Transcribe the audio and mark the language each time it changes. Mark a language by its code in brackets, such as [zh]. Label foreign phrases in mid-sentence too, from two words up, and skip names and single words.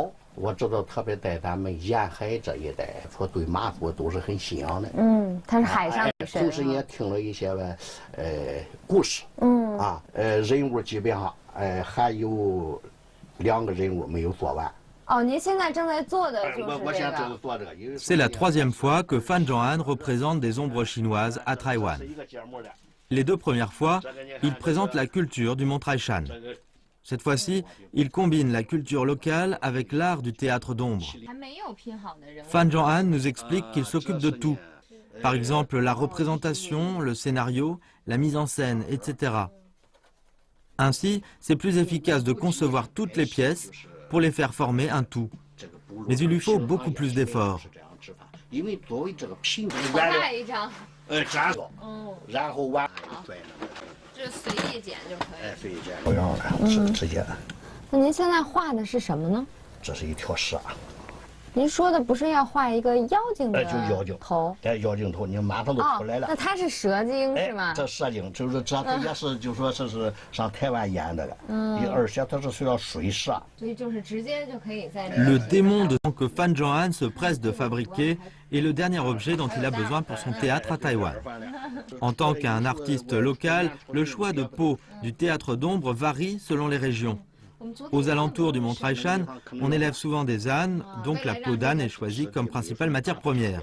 [zh] 我知道，特别在咱们沿海这一带，说对马祖都是很信仰的。嗯，它是海上的神。同时也听了一些故事。人物基本上还有2个人物没有做完。哦，您现在正在做的就是我现在正在做这个。 [fr] C'est la 3e fois que Fan Zhong'an représente des ombres chinoises à Taïwan. Les 2 premières fois, il présente la culture du Mont Taishan. Cette fois-ci, il combine la culture locale avec l'art du théâtre d'ombre. Fan Zhong'an nous explique qu'il s'occupe de tout. Par exemple, la représentation, le scénario, la mise en scène, etc. Ainsi, c'est plus efficace de concevoir toutes les pièces pour les faire former un tout. Mais il lui faut beaucoup plus d'efforts. [zh] 这随意剪就可以。随意剪不用了，直接。那您现在画的是什么呢？这是一条蛇。您说的不是要画一个妖精的就妖精头？妖精头，你马上都出来了。那它是蛇精是吗？这蛇精就是这也是就说这是上台湾演的了。而且它是需要水蛇。所以就是直接就可以在。 [fr] Le démon de que Fan Zhong'an se presse de fabriquer est le dernier objet dont il a besoin pour son théâtre à Taïwan. En tant qu'un artiste local, le choix de peau du théâtre d'ombre varie selon les régions. Aux alentours du Mont Taishan, on élève souvent des ânes, donc la peau d'âne est choisie comme principale matière première.